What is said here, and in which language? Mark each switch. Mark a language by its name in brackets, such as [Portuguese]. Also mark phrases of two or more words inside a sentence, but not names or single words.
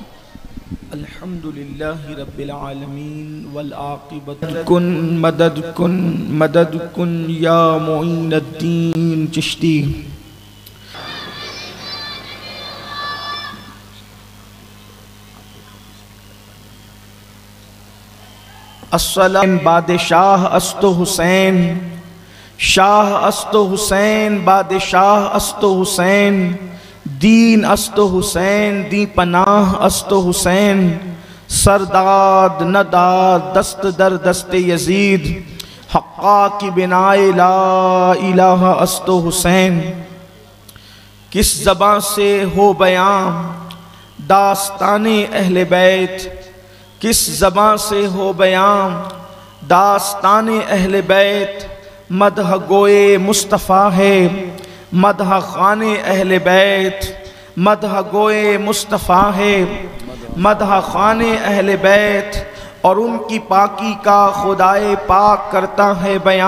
[Arabic] الحمدللہ رب العالمین والعاقبۃ [Persian] کن مدد کن مدد کن یا معین الدین چشتی۔ السلام بادشاہ است و حسین، شاہ است و حسین، بادشاہ است و حسین، دین است و حسین، دی پناہ است و حسین، سرداد نداد دست در دست یزید، حقا کی بنائے لا الہ است و حسین۔ [Urdu] کس زباں سے ہو بیان داستان اہل بیت، کس زباں سے ہو بیان داستان اہل بیت، مدح گوئے مصطفیٰ ہے مدح خوان اہل بیت، مدح گوئے مصطفیٰ ہے مدح خوان اہل بیت، اور ان کی پاکی کا خدائے پاک کرتا ہے بیان،